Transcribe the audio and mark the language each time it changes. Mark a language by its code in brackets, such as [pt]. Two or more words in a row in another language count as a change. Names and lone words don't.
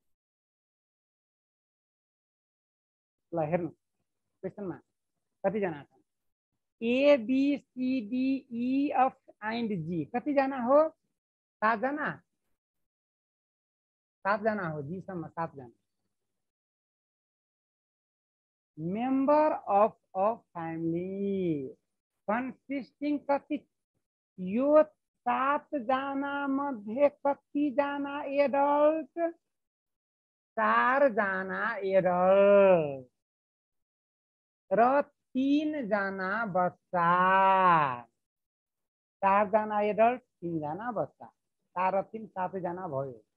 [ne] ल हेर्नु क्वेशनमा कतिजना छन्? A B C D E F [en] and G [ne] कतिजना हो 7 जना 7 जना हो जी सम्म 7 जना [en] member of a family consisting [ne] कति यो 7 जना मध्ये कतिजना एडल्ट 4 जना एडल्ट र 3 जना बच्चा 4 जना एडल्ट 3 जना बच्चा 4 र 3 7 जना भयो